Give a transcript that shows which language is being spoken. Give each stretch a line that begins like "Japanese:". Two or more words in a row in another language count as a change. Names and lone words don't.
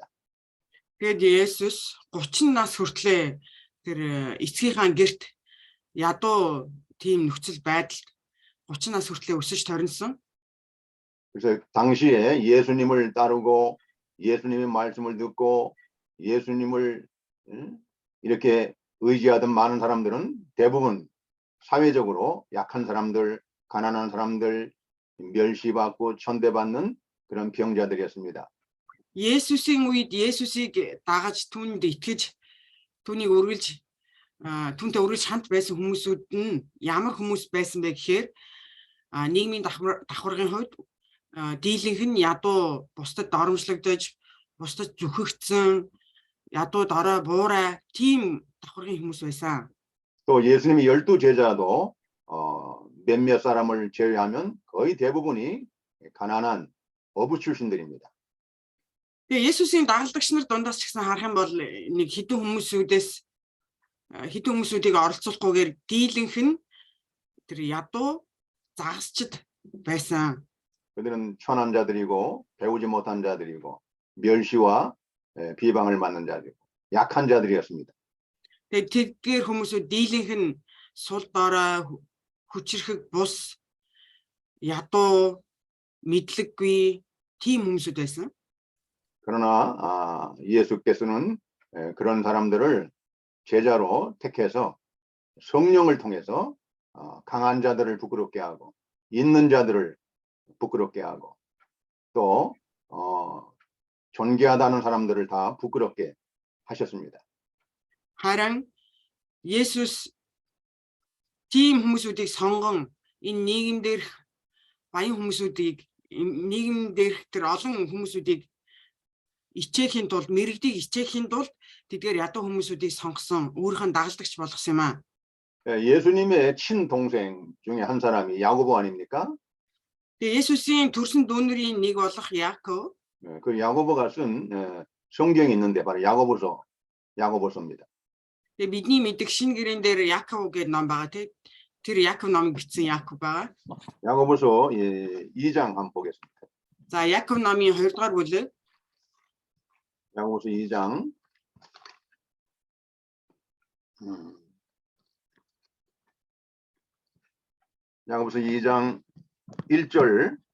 Mongolian: Тэгээд Есүс 30 нас хүртлээр тэр эцгийнхаа гэрт ядуу тийм нөхцөл байдалд 30 нас хүртлээр өсөж торинсон.
Korean: 그래서 당시에 예수님을 따르고 예수님의 말씀을 듣고 예수님을 이렇게 의지하던 많은 사람들은 대부분 사회적으로 약한 사람들, 가난한 사람들, 멸시받고 천대받는 그런 병자들이었습니다.
Mongolian: Есүсийн үед Есүсийг дагаж түүнд итгэж түүнийг үргэлж түүнтэй үргэлж хамт байсан хүмүүсүүд нь ямар хүмүүс байсан бэ гэхээр нийгмийн давхаргын хувьд дийлэнх нь ядуу бусдад доромжлогдож, бусдад зүхэгдсэн, ядуу дорой буурай тийм давхаргын хүмүүс байсан.
Korean: 또 예수님이 12 제자도 몇몇 사람을 제외하면 거의 대부분이 가난한 어부 출신들입니다.
Mongolian: Тэгээ Есүсийн дагалдагч нар дундаас ч гэсэн харах юм бол нэг хэдэн хүмүүсүүдийг оролцуулахгүйгээр дийлэнх нь тэр ядуу загасчд байсан.
Korean: 그들은 천한 자들이고 배우지 못한 자들이고 멸시와 비방을 받는 자들이고 약한 자들이었습니다.
Mongolian: Тэгээ тэдгээр хүмүүсүүд дийлэнх нь сул дорой, хүчрэхэг бус, ядуу, мэдлэггүй тийм хүмүүсүүд байсан.
Korean: 그러나 예수께서는 그런 사람들을 제자로 택해서 성령을 통해서 강한 자들을 부끄럽게 하고 있는 자들을 부끄럽게 하고 또 존귀하다는 사람들을 다 부끄럽게 하셨습니다.
Mongolian: Харин Есүс тийм хүмүүсүүдийг сонгон энэ нийгэм дээрх баян хүмүүсүүдийг нийгэм дээрх тэр олон хүмүүсүүдийг ичээхийн тулд мэрэгдийг ичээхийн тулд тэдгээр ядуу хүмүүсүүдийг сонгосон өөрийнх нь дагалдагч болгосон юм аа.
Korean: 예수님의 친동생 중에 한 사람이 야고보 아닙니까?
Mongolian: Тэгээ Есүсийн төрсөн дүүнэрийн нэг болох Яаков.
Korean: 그 야고보가 쓴 성경이 있는데 바로 야고보서입니다.
Mongolian: Тэгээ бидний мэддэг шинэ гэрэн дээр Яаков гэдэг ном байгаа тийм. Тэр Яаков номыг бичсэн Яаков байгаа.
Korean: 야고보서 2장 한번 보겠습니다.
Mongolian: За Яаков номын 2 дугаар бүлэг.
Korean: 야고보서 2장 야고보서 2장 1절